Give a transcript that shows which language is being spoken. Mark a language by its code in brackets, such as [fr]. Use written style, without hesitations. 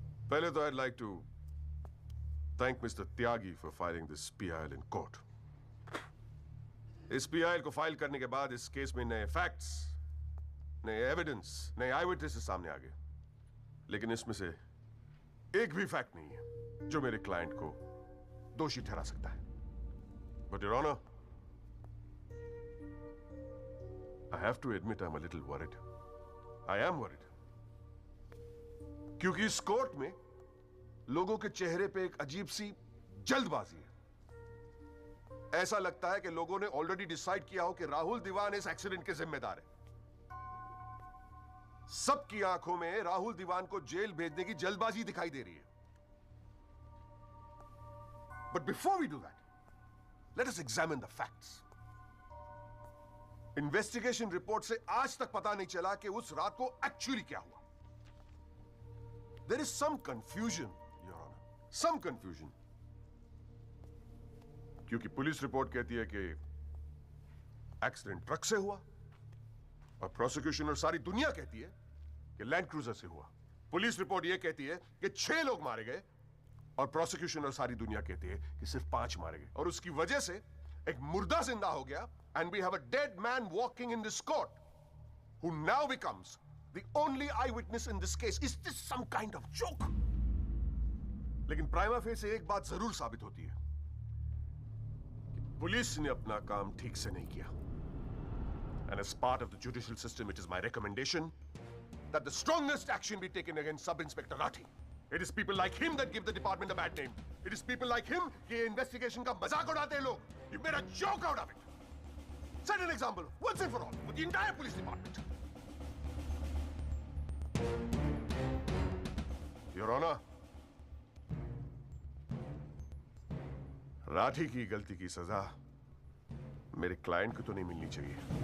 [hi] पहले तो [en] I'd like to thank Mr. Tyagi for filing this PIL in court. [hi] इस PIL को file करने के बाद इस केस में नए फैक्ट्स, नए एविडेंस, नए आई विटनेसेस सामने आ गए। लेकिन इसमें से एक भी फैक्ट नहीं है जो मेरे क्लाइंट को दोषी ठहरा सकता है। [en] But your honor, I have to admit I'm a little worried. I am worried. [hi] क्योंकि इस कोर्ट में लोगों के चेहरे पे एक अजीब सी जल्दबाजी है। ऐसा लगता है कि लोगों ने ऑलरेडी डिसाइड किया हो कि राहुल दीवान इस एक्सीडेंट के जिम्मेदार है। सबकी आंखों में राहुल दीवान को जेल भेजने की जल्दबाजी दिखाई दे रही है। [en] But before we do that, let us examine the facts. [hi] Investigation report से आज तक पता नहीं चला कि उस रात को एक्चुअली क्या हुआ। [en] There is some confusion, Your Honor. Some confusion. [hi] क्योंकि पुलिस रिपोर्ट कहती है कि एक्सीडेंट ट्रक से हुआ और प्रोसिक्यूशन और सारी दुनिया कहती है कि लैंड क्रूजर से हुआ। पुलिस रिपोर्ट यह कहती है कि 6 लोग मारे गए और प्रोसिक्यूशन और सारी दुनिया कहती है कि सिर्फ 5 मारे गए। और उसकी वजह से एक मुर्दा जिंदा हो गया [en] and we have a dead man walking in this court who now becomes the only eyewitness in this case. Is this some kind of joke? [hi] लेकिन प्राइमा फेस से एक बात जरूर साबित होती है कि पुलिस ने अपना काम ठीक से नहीं किया। [en] And as part of the judicial system, it is my recommendation that the strongest action be taken against Sub-Inspector Rathi. It is people like him that give the department a bad name. It is people like him [hi] कि investigation का मजाक उड़ाते हैं लोग. [en] You made a joke out of it. Set an example once and for all with the entire police department. [hi] Your Honor, Rathi की गलती की सजा मेरे क्लाइंट को तो नहीं मिलनी चाहिए।